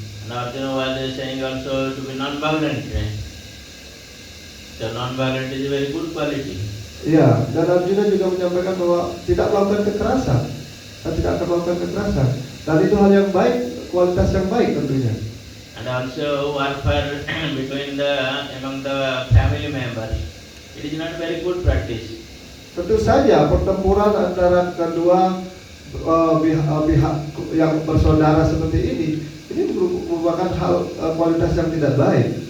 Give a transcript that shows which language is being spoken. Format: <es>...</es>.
<en>And Arjuna was saying also to be non-violent. So non-violent is a very good quality.</en> <id>Iya, dan Arjuna juga menyampaikan bahwa tidak melakukan kekerasan, dan tidak akan melakukan kekerasan. Dan itu hal yang baik, kualitas yang baik tentunya.</id> <en>And also warfare among the family members. It is not very good practice.</en> <id>Tentu saja pertempuran antara kedua pihak yang bersaudara seperti ini merupakan hal kualitas yang tidak baik.</id>